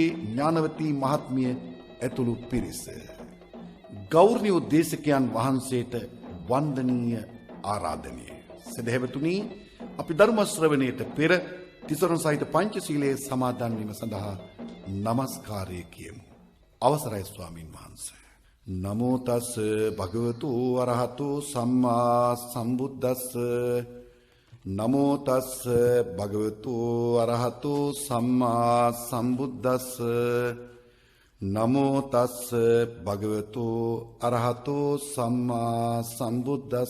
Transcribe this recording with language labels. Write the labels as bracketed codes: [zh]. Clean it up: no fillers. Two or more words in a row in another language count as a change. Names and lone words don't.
[si] ඥානවතී මහත්මිය ඇතුළු පිරිස ගෞරවනීය දේශකයන් වහන්සේට වන්දනීය ආරාධනය. සදහැවතුනි, අපි ධර්ම ශ්‍රවණයට පෙර තිසරණ සහිත පංචශීලයේ සමාදන් වීම සඳහා নমස්කාරය කියමු. අවසරයි ස්වාමින් වහන්සේ. [pi] නමෝ තස් භගවතු අරහතු සම්මා සම්බුද්දස්ස. නමෝ තස් භගවතු අරහතු සම්මා සම්බුද්දස්ස. නමෝ තස් භගවතු අරහතු සම්මා සම්බුද්දස්ස.